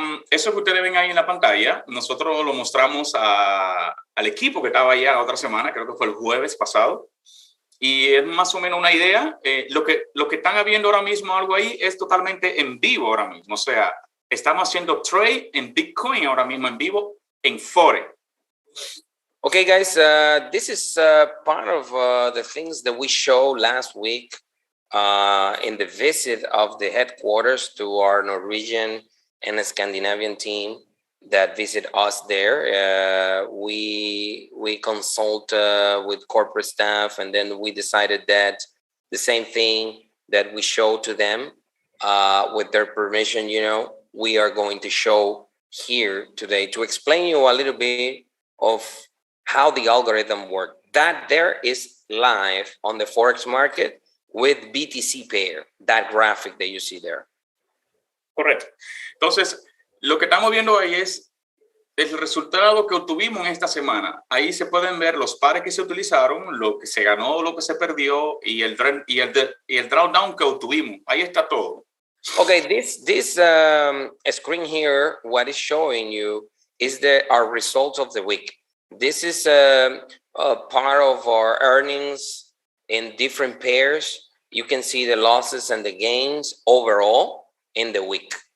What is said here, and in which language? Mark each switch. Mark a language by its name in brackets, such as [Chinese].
[Spanish] Eso que ustedes ven ahí en la pantalla, nosotros lo mostramos al equipo que estaba allá la otra semana, creo que fue el jueves pasado. Y es más o menos una idea. Lo que están viendo ahora mismo, algo ahí, es totalmente en vivo ahora mismo. O sea, estamos haciendo trade en Bitcoin ahora mismo en vivo en Forex. [English] Okay, guys, this is part of the things that we showed last week in the visit of the headquarters to our Norwegian and Scandinavian team that visit us there. We consult with corporate staff, and then we decided that the same thing that we show to them with their permission, we are going to show here today to explain you a little bit of how the algorithm works. That there is live on the Forex market with BTC pair, that graphic that you see there. [Spanish] Correcto. Entonces, lo que estamos viendo ahí es el resultado que obtuvimos en esta semana. Ahí se pueden ver los pares que se utilizaron, lo que se ganó, lo que se perdió y el drawdown que obtuvimos. Ahí está todo. [English] Okay, this screen here, what is showing you is our results of the week. This is a part of our earnings in different pairs. You can see the losses and the gains overall in the week.